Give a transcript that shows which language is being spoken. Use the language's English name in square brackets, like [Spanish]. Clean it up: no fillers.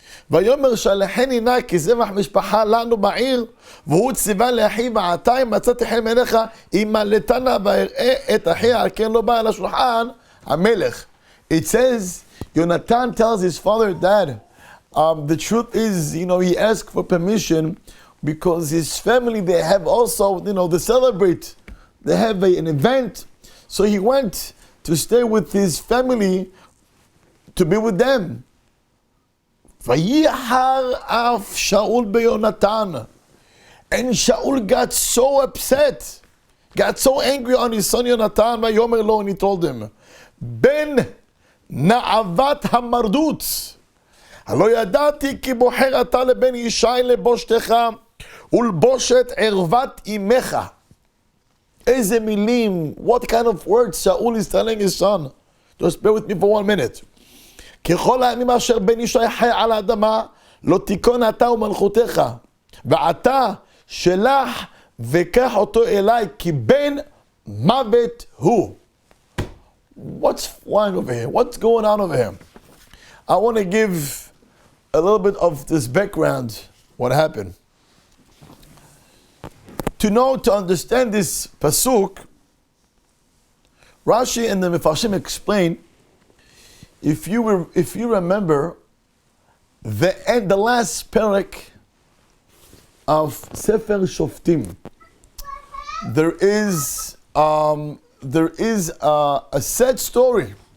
[Hebrew] ויאמר שלחני נא כי זבח משפחה לנו בעיר והוא ציווה לאחי ועתה אם מצאתי חן בעיניך אם מלטנה ואראה את אחי על כן לא בא אל השולחן המלך. [English] It says, Yonatan tells his father, Dad, the truth is, he asked for permission because his family, they have also, they celebrate. They have an event. So he went to stay with his family to be with them. [Hebrew] ויחר אף שאול ביונתן. [English] And Shaul got so upset, got so angry on his son Yonatan, [Hebrew] ויאמר לו, [English] and he told him, [Hebrew] בן נעבת המרדות, הלא ידעתי כי בוחר אתה לבן ישי לבושתך ולבושת ערוות אמך. איזה מילים, [English] what kind of words Shaul is telling his son. Just bear with me for 1 minute. [Hebrew] ככל הימים אשר בן ישי חי על האדמה, לא תיכון אתה ומלכותך, ועתה שלח וקח אותו אליי, כי בן מוות הוא. [English] What's flying over here? What's going on over here? I want to give a little bit of this background, what happened. To understand this pasuk, Rashi and the Mefarshim explain, if you remember, the last Perek of Sefer Shoftim, there is a sad story.